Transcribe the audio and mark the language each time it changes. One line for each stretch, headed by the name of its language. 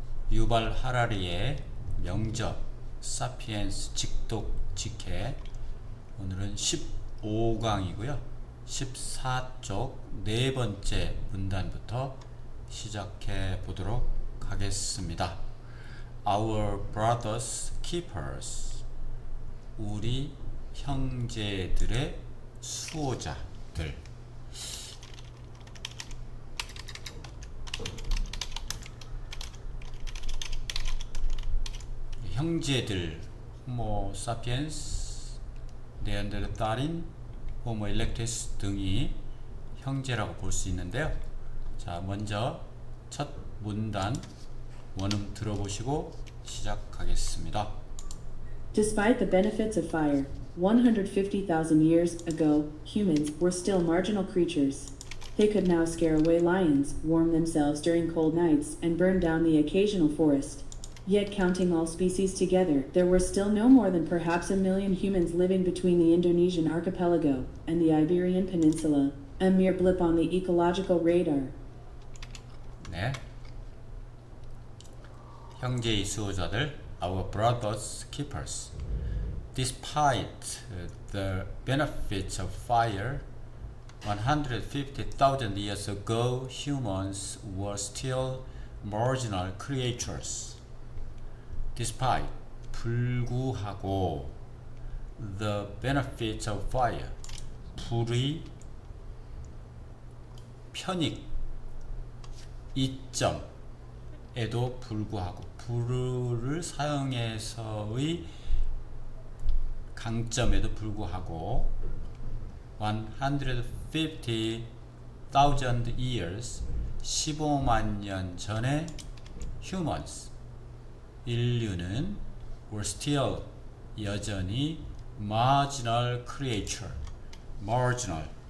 Korean: 유발 하라리의 명작 사피엔스 직독 직해, 오늘은 15강이고요 14쪽 네 번째 문단부터 시작해 보도록 하겠습니다.
English: Our brothers keepers,
Korean: 우리 형제들의 수호자들. 형제들, 호모 사피엔스, 네안데르탈인, 호모 일렉투스 등이 형제라고 볼 수 있는데요. 자, 먼저 첫 문단 원음 들어보시고 시작하겠습니다.
English: Despite the benefits of fire, 150,000 years ago, humans were still marginal creatures. They could now scare away lions, warm themselves during cold nights, and burn down the occasional forest. Yet, counting all species together, there were still no more than perhaps 1 million humans living between the Indonesian archipelago and the Iberian Peninsula, a mere blip on the ecological radar.
Korean: 네. 형제의 수호자들,
English: our brothers keepers. Despite the benefits of fire, 150,000 years ago, humans were still marginal creatures. Despite,
Korean: 불구하고,
English: the benefits of fire,
Korean: 불의 편익, 이점에도 불구하고, 불을 사용해서의 강점에도 불구하고
English: 150,000 years,
Korean: 15만 년 전에
English: humans,
Korean: 인류는
English: were still,
Korean: 여전히
English: marginal creature, marginal,